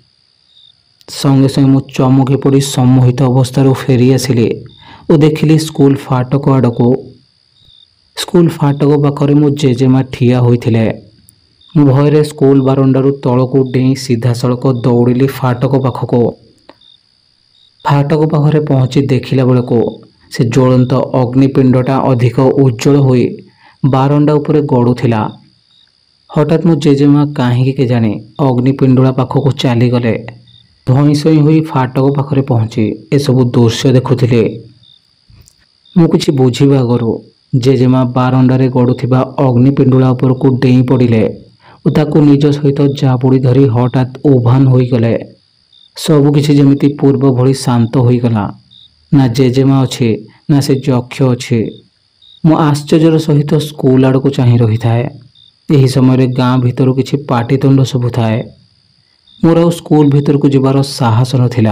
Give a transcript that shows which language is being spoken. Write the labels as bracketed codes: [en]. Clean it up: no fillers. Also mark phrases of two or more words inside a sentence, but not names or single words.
[or] ସଙ୍ଗେ ସଙ୍ଗେ ମୁ ଚମକି ପଡ଼ି ସମ୍ମୋହିତ ଅବସ୍ଥା ଫେରି ଆସିଲେ ଔର ଦେଖିଲି ସ୍କୁଲ ଫାଟକ ଆଡ଼ କୁ। ସ୍କୁଲ ଫାଟକ ପାଖରେ ମୋ ଜେଜେମା ଠିଆ ହୋଇଥିଲେ। ମୁ ଭୟରେ ସ୍କୁଲ ବାରଣ୍ଡାରୁ ତଳ କୁ ଡେଇଁ ସିଧା ସଡ଼କ ଦୌଡ଼ିଲି ଫାଟକ ପାଖକୁ। ଫାଟକ ପାଖରେ ପହଞ୍ଚି ଦେଖିଲା ବେଳକୁ ସେ ଜ୍ୱଳନ୍ତ ଅଗ୍ନିପିଣ୍ଡଟା ଅଧିକ ଉଜ୍ଜ୍ୱଳ ହୋଇ ବାରଣ୍ଡା ଉପରେ ଗଡ଼ୁଥିଲା। ହଠାତ ମୋ ଜେଜେମା କାହିଁ କେ ଜାଣେ ଅଗ୍ନିପିଣ୍ଡଟା ପାଖକୁ ଚାଲି ଗଲେ। ଧାଇଁ ସାଇଁ ହୋଇ ଫାଟକ ପାଖରେ ପହଞ୍ଚି ଏସବୁ ଦୃଶ୍ୟ ଦେଖୁଥିଲେ। ମୁ କିଛି ବୁଝିବା ଆଗରୁ ଜେଜେମା ବାରଣ୍ଡାରେ ଗଡ଼ୁଥିବା ଅଗ୍ନିପିଣ୍ଡଟା ଉପର କୁ ଡେଇଁ ପଡ଼ିଲେ ଔର ତାକୁ ନିଜ ସହିତ ଜାବୁଡ଼ି ଧରି ହଠାତ ଉଭାନ ହୋଇ ଗଲେ। ସବୁକିଛି ଯେମିତି ପୂର୍ବ ଭଳି ଶାନ୍ତ ହୋଇଗଲା। ନା ଜେଜେମା ଅଛି ନା ସେ ଯକ୍ଷ ଅଛି। ମୁଁ ଆଶ୍ଚର୍ଯ୍ୟର ସହିତ ସ୍କୁଲ ଆଡ଼କୁ ଚାହିଁ ରହିଥାଏ। ଏହି ସମୟରେ ଗାଁ ଭିତରୁ କିଛି ପାଟିତୁଣ୍ଡ ଶୁଭୁଥାଏ। ମୋର ଆଉ ସ୍କୁଲ ଭିତରକୁ ଯିବାର ସାହସ ନଥିଲା।